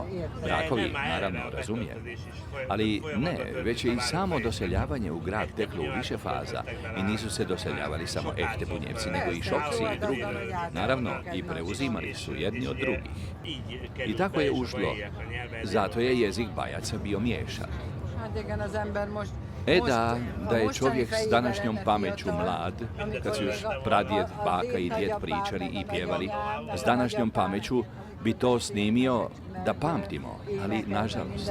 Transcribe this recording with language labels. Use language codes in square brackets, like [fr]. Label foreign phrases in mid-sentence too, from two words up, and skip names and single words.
[hr] Brakovi, naravno, razumijem. Ali ne, već je i samo doseljavanje u grad teklo u više faza i nisu se doseljavali samo ehte Bunjevci, nego i Šokci i drugi. Naravno, i preuzimali su jedni od drugih. I tako je ušlo. Zato je jezik Bajaca bio miješan. [hu] Hát igen, az ember most [hr] Da je čovjek s današnjom pameću mlad, kad su još pradjed, baka i djed pričali i pjevali, s današnjom pameću bi to snimio da pamtimo, ali nažalost.